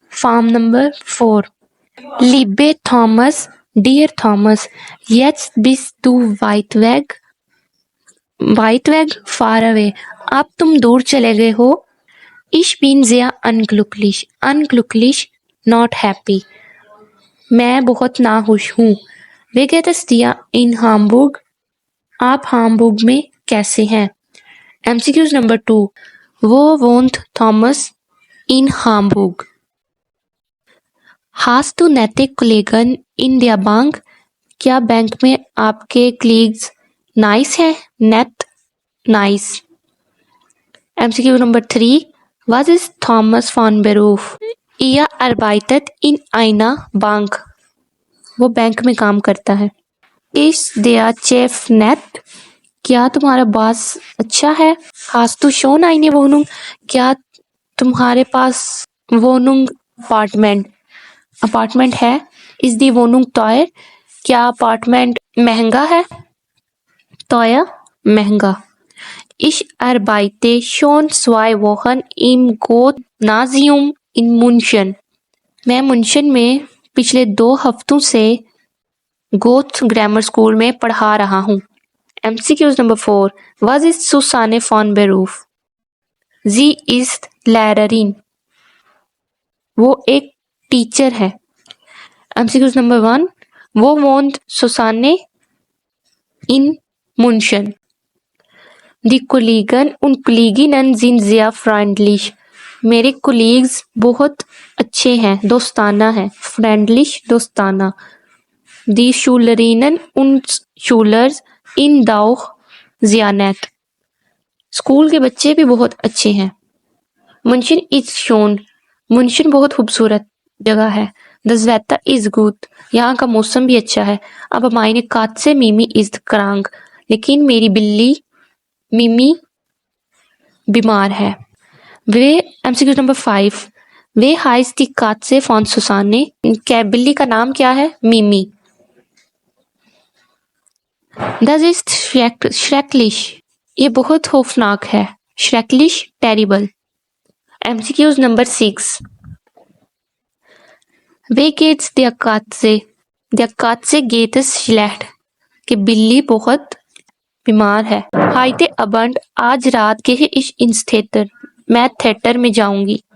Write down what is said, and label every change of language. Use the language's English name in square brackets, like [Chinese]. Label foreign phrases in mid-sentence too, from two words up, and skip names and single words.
[English] Farm number 4. [German] Liebe Thomas, [English] dear Thomas, [German] jetzt bist du weit weg [English] far away. [Hindi] अब तुम दूर चले गए हो. [German] Ich bin sehr unglücklich, [English] not happy. [Hindi] मैं बहुत नाखुश हूँ. [German] Wie geht es dir in Hamburg? [Hindi] आप हामबुर्ग में कैसे हैं? [English] MCQs number 2. [German] Wo wohnt Thomas in Hamburg? Hast du nette Kollegen in der Bank? [Hindi] क्या बैंक में आपके कलीग्स नाइस हैं? [English] नेट नाइस. MCQ number 3. [German] Was ist Thomas von Beruf? Er arbeitet in einer Bank. [Hindi] वो बैंक में काम करता है. [German] Ist der Chef nett? [Hindi] क्या तुम्हारा बॉस अच्छा है? [German] Hast du schon eine Wohnung? [Hindi] क्या तुम्हारे पास Wohnung अपार्टमेंट है? [German] Ist die Wohnung teuer? [Hindi] क्या अपार्टमेंट महंगा है? teuer महंगा. [German] Ich arbeite schon 2 Wochen im Gymnasium in München. [Hindi] मैं मुंशन में पिछले 2 हफ्तों से गोथ ग्रामर स्कूल में पढ़ा रहा हूँ. [English] MCQs number 4. [German] Was ist Susanne von Beruf? Sie ist Lehrerin. [Hindi] वो एक टीचर है. [English] MCQs number 1. [German] Wo wohnt Susanne in München? Die Kollegen und Kolleginnen sind sehr freundlich. [Hindi] मेरे कोलीग्स बहुत अच्छे हैं, दोस्ताना है. फ्रेंडलिश दोस्ताना. [German] Die Schülerinnen und Schüler sind auch sehr nett. [Hindi] स्कूल के बच्चे भी बहुत अच्छे हैं. [German] München ist schön. [Hindi] मुंशन बहुत खूबसूरत जगह है. [German] Das Wetter ist gut. [Hindi] यहाँ का मौसम भी अच्छा है. [German] अब meine Katze Mimi ist krank. [Hindi] लेकिन मेरी बिल्ली मिमी बीमार है. [English] वे MCQ number 5. [German] वे heißt die Katze von Susanne? [Hindi] क्या बिल्ली का नाम क्या है? मिमी. [German] Das ist schrecklich. [Hindi] ये बहुत खौफनाक है. [German] Schrecklich, [English] terrible. MCQs number 6. [German] Wie geht's der Katze? Der Katze geht es schlecht. [Hindi] कि बिल्ली बहुत बीमार है. [German] Heute Abend [Hindi] आज रात [German] gehe ich ins Theater. [Hindi] मैं थिएटर में जाऊंगी.